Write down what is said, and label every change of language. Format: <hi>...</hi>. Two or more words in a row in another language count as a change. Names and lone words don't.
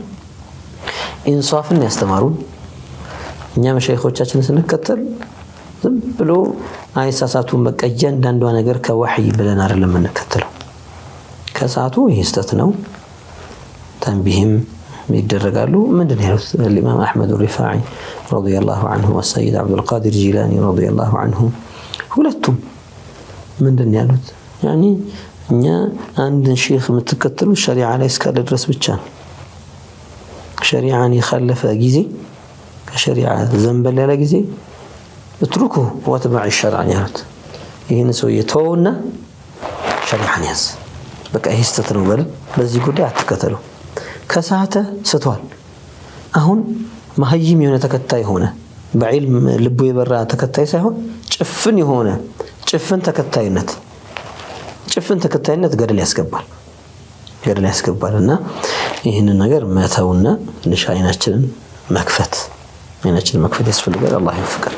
<am>ኢንሳፍን ያስተማሩን እኛ መሻይኾቻችንን ስንከተል ዝም ብሎ አይሳሳቱን በቃ እያንዳንዷ ነገር ከወህይ ብለን አይደለም የምንከተለው። ከሰዓቱ ይሄ ስተት ነው ተንቢህም ይደረጋሉ። ምንድነው ያሉት</am> <ar>الإمام أحمد الرفاعي رضي الله عنه والسيد عبد القادر الجيلاني رضي الله عنه</ar> <am>ሁለቱም ምንድነው ያሉት? يعني እኛ አንድ ሼኽ የምትከተሉ ሸሪዓ ላይ እስካለ ድረስ ብቻ ነው። ሸሪዓን የخالፈ ጊዜ ከሸሪዓ ዘንበል ያለ ጊዜ</am> <ar>اتركه واتبع الشرع</ar> <am>ያሉት ይሄን ሰው የተወውና ሸሪዓን ያዝ በቃ ይሄ ስተት ነው በል በዚህ ጉዳይ አትከተሉ። ከሰዓተ ስቷል። አሁን መሀይም የሆነ ተከታይ ሆነ በዕልም ልቡ የበራ ተከታይ ሳይሆን ጭፍን የሆነ ጭፍን ተከታይነት ገደል ያስገባልና ይሄንን ነገር መተውና አይናችንን መክፈት ያስፈልጋል። አላህ ይወፍቀን።</am>